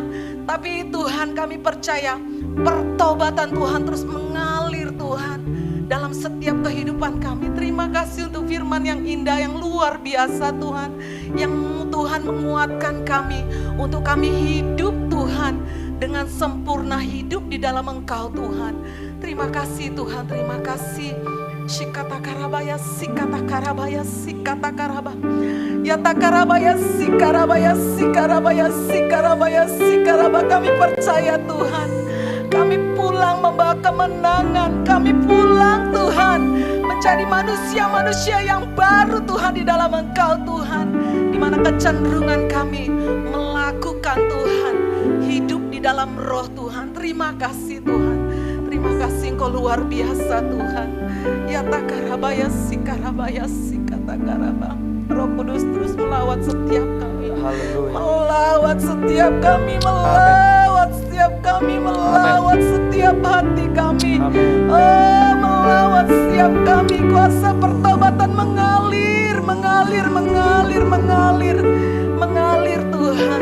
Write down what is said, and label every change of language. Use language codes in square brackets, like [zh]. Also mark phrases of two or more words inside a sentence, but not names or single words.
[id] Tapi Tuhan, kami percaya pertobatan Tuhan terus mengalir Tuhan dalam setiap kehidupan kami. Terima kasih untuk firman yang indah, yang luar biasa Tuhan. Yang Tuhan menguatkan kami untuk kami hidup Tuhan dengan sempurna, hidup di dalam Engkau Tuhan. Terima kasih Tuhan, terima kasih. Shikata karabaya, sikata karabaya, sikata karaba. Yata karabaya, sikarabaya, sikarabaya, sikarabaya, sikaraba. Kami percaya Tuhan. Kami pulang membawa kemenangan. Kami pulang Tuhan menjadi manusia-manusia yang baru Tuhan di dalam Engkau Tuhan. Di mana kecenderungan kami melakukan Tuhan, hidup di dalam roh Tuhan. Terima kasih Tuhan. Terima kasih Engkau luar biasa Tuhan. Ya takarabaya sikarabaya sikata karaba. Roh Kudus terus melawat setiap kami. Haleluya. Melawat setiap kami, melawat setiap kami, melawat setiap hati kami. Oh, melawat setiap kami. Kuasa pertobatan mengalir, mengalir, mengalir, mengalir, mengalir Tuhan.